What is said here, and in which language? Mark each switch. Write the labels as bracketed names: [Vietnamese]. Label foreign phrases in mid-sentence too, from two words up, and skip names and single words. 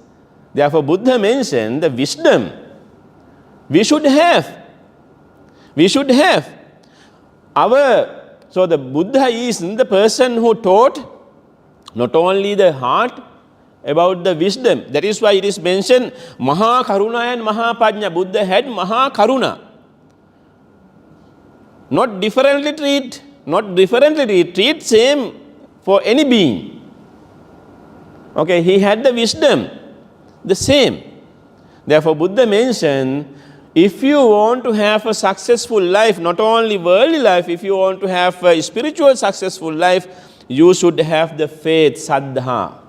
[English] Therefore, Buddha mentioned the wisdom we should have. We should have. So the Buddha is the person who taught not only the heart, about the wisdom. That is why it is mentioned [Pali] Maha Karuna [English] and [Pali] Maha Pajna. [English] Buddha had [Pali] Maha Karuna. [English] Not differently treat same for any being. Okay, he had the wisdom, the same. Therefore, Buddha mentioned, if you want to have a successful life, not only worldly life, if you want to have a spiritual successful life, you should have the faith, saddha.